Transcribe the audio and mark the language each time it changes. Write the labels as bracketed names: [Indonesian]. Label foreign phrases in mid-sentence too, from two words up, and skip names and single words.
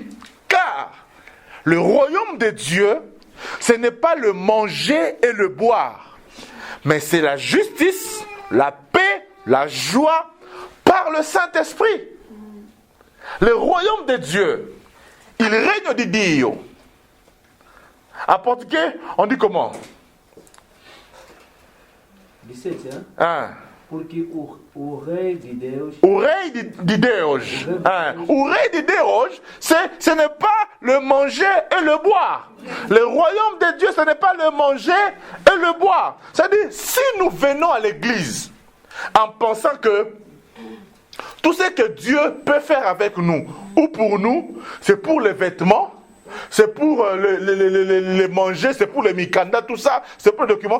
[French] Car le royaume de Dieu, ce n'est pas le manger et le boire, mais c'est la justice, la paix, la joie par le Saint-Esprit. Le royaume de Dieu, il règne de Dio. En portugais, on dit comment? 17, hein? Ah. [Portuguese] Porque o rei de Deus... O rei de Deus. O rei de Deus, [French] ce n'est pas le manger et le boire. Le royaume de Dieu, ce n'est pas le manger et le boire. C'est-à-dire, si nous venons à l'église en pensant que tout ce que Dieu peut faire avec nous ou pour nous, c'est pour les vêtements, c'est pour les manger, c'est pour les mikanda, tout ça, c'est pour les documents.